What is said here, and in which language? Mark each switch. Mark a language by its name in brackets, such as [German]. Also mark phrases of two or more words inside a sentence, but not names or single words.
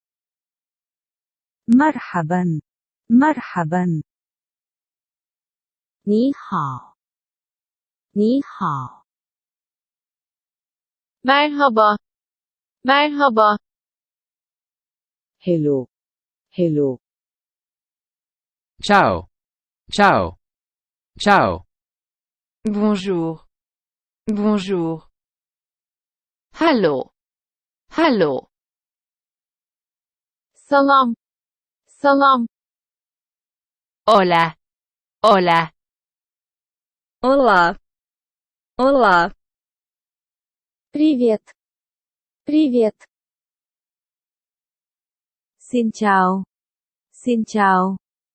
[Arabic] مرحبا. مرحبا. [Chinese] 你好，你好。 [Turkish] Merhaba. Merhaba. [English] Hello. Hello. [Italian] Ciao. Ciao. Ciao. [French] Bonjour. Bonjour. [German] Hallo. Hallo. [Persian] Salam. Salam. [Spanish] Hola. Hola. [Portuguese] Olá. Olá. [Russian] Привет. Привет. [Vietnamese] Xin chào. Xin chào.